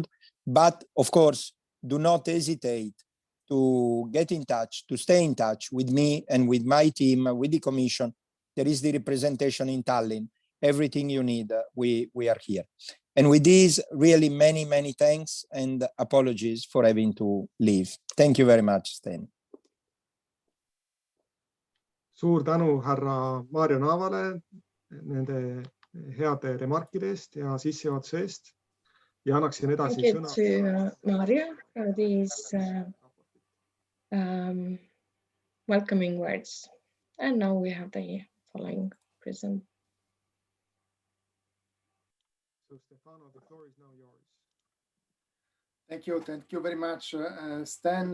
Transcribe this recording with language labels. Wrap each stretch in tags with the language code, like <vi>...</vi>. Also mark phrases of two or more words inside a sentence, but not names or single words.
<en>But of course, do not hesitate to get in touch, to stay in touch with me and with my team, with the Commission. There is the representation in Tallinn. Everything you need, we are here. And with this, really many thanks and apologies for having to leave. Thank you very much, Sten.</en> <et>Suur tänu härra Maarja Navale nende heade remarkide eest ja sissejuhatuse eest. Ja annaksin edasi sõna.</et> <en>Thank you to Maarja for these welcoming words. And now we have the following present. So Stefano, the floor is now yours. Thank you very much, Stan.</en>